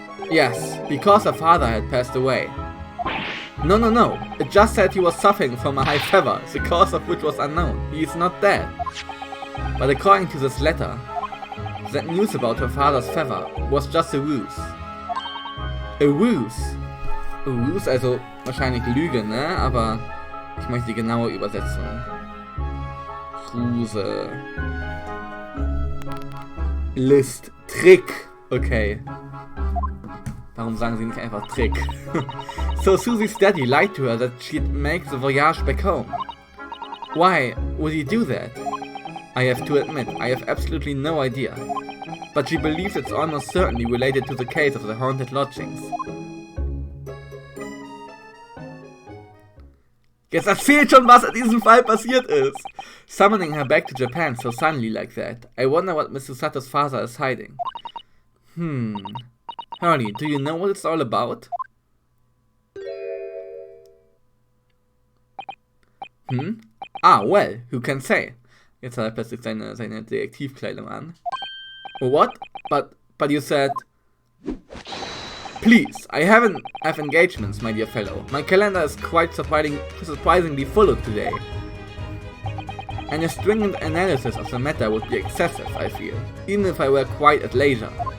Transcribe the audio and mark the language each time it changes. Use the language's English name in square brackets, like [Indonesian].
[English] Yes, because her father had passed away. No, it just said he was suffering from a high fever, the cause of which was unknown. He is not dead. But according to this letter, that news about her father's fever was just a ruse. A ruse? A ruse, [German] also wahrscheinlich Lüge, ne? Aber ich möchte die genaue Übersetzung. [English] Ruse. [German] List. Trick. Okay. Warum sagen sie nicht einfach Trick? [English] So Susie's daddy lied to her that she'd make the voyage back home. Why would he do that? I have to admit, I have absolutely no idea. But she believes it's almost certainly related to the case of the haunted lodgings. [German] Jetzt erzählt schon, was in diesem Fall passiert ist. [English] Summoning her back to Japan so suddenly like that. I wonder what Mrs. Sato's father is hiding. Hurley, do you know what it's all about? Ah, well, who can say? [German] Jetzt hat er plötzlich seine Detektivkleidung an. [English] What? But you said... Please, I have engagements, my dear fellow. My calendar is quite surprisingly full today. And a stringent analysis of the matter would be excessive, I feel, even if I were quite at leisure.